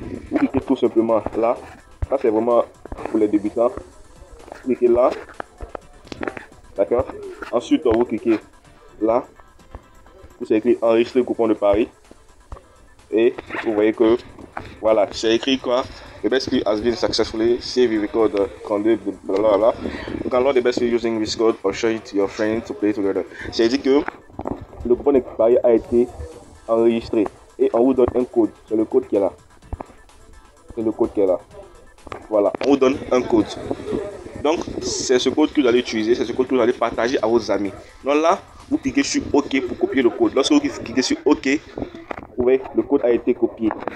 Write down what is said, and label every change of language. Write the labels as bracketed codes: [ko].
[fr] Vous cliquez tout simplement là, ça c'est vraiment pour les débutants, vous cliquez là, d'accord, ensuite vous cliquez là, vous écrit enregistrer le coupon de pari et vous voyez que voilà, c'est écrit quoi? [en] The best play has been successfully save your record 32 blablabla. You can load the best play using this code or show it to your friends to play together. [fr] C'est dit que le coupon de pari a été enregistré et on vous donne un code. C'est le code qui est là. C'est le code qui est là. Voilà, on vous donne un code. Donc, c'est ce code que vous allez utiliser, c'est ce code que vous allez partager à vos amis. Donc là, vous cliquez sur OK pour copier le code. Lorsque vous cliquez sur OK, vous voyez, le code a été copié.